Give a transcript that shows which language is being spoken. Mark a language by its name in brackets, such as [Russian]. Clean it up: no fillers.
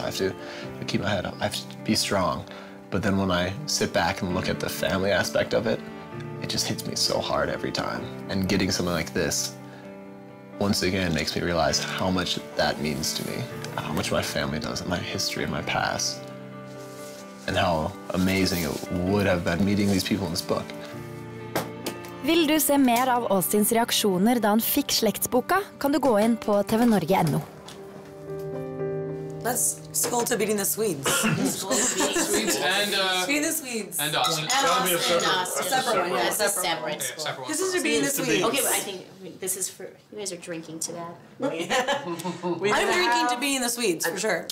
[English] I have to keep my head up. I have to be strong. But then when I sit back and look at the family aspect of it, it just hits me so hard every time. And getting something like this, once again, makes me realize how much that means to me, how much my family does, and my history and my past, and how amazing it would have been meeting these people in this book. [Norwegian] Vil du se mer av Austins reaksjoner da han fikk slektsboka, kan du gå inn på tvnorge.no. [English] Let's scroll to beating the Swedes. Swedes and beating the Swedes. And Austin. Separate one. Separate. This is to beating the Swedes. Okay, but I think this is for you guys are drinking to that. I'm drinking to beating the Swedes for sure.